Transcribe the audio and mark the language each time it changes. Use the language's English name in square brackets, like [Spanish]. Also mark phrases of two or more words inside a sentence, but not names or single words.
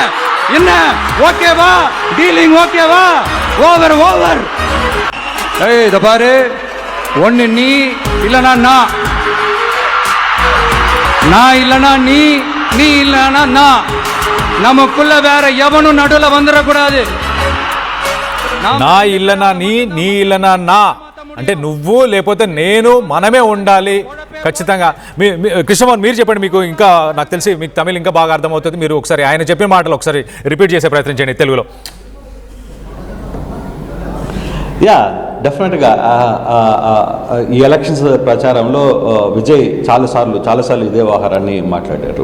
[Tamil] என்ன ஓகேவா? டீலிங் ஓகேவா? ஓவர். இத பாரு, ஒன்னு நீ இல்லனா நான் இல்லனா நீ இல்லனா நான். நமக்குள்ள வேற எவனும் நடுவுல வந்துடக்கூடாது. நான் இல்லனா நீ இல்லனா நான் [Telugu] అంటే నువ్వు లేకపోతే నేను, మనమే ఉండాలి ఖచ్చితంగా. కృష్ణమోహన్ మీరు చెప్పండి, మీకు ఇంకా నాకు తెలిసి మీకు తమిళ్ ఇంకా బాగా అర్థమవుతుంది. మీరు ఒకసారి ఆయన చెప్పిన మాటలు ఒకసారి రిపీట్ చేసే ప్రయత్నం చేయండి తెలుగులో. డెఫినెట్గా ఈ ఎలక్షన్స్ ప్రచారంలో విజయ్ చాలాసార్లు ఇదే వ్యవహారాన్ని మాట్లాడారు.